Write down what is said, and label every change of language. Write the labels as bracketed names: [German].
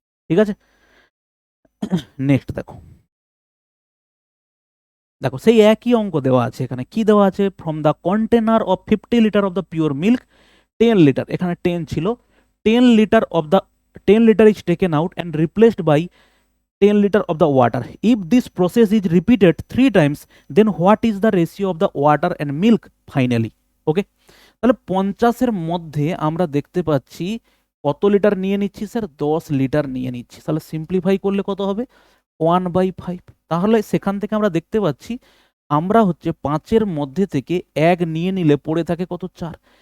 [Bangla] ঠিক আছে, নেক্সট দেখো, দেখো সেই একই অঙ্ক দেওয়া আছে। এখানে কি দেওয়া আছে, [English] from the container of 50 litre of the pure milk 10 litre, [Bangla] এখানে 10 ছিল, [English] 10 litre of the 10 litre is taken out and replaced by 10 liter of the water. If this process is repeated 3 times, then what is the ratio of the water and milk finally? [Bangla] ওকে, তাহলে 50-এর মধ্যে আমরা দেখতে পাচ্ছি কত litre নিয়ে নিচ্ছি sir, 10 litre নিয়ে নিচ্ছি। তাহলে সিম্পলিফাই করলে কত হবে 1/5। তাহলে সেখান থেকে আমরা দেখতে পাচ্ছি আমরা হচ্ছে 5-এর মধ্যে থেকে 1 নিয়ে নিলে পড়ে থাকে কত 4।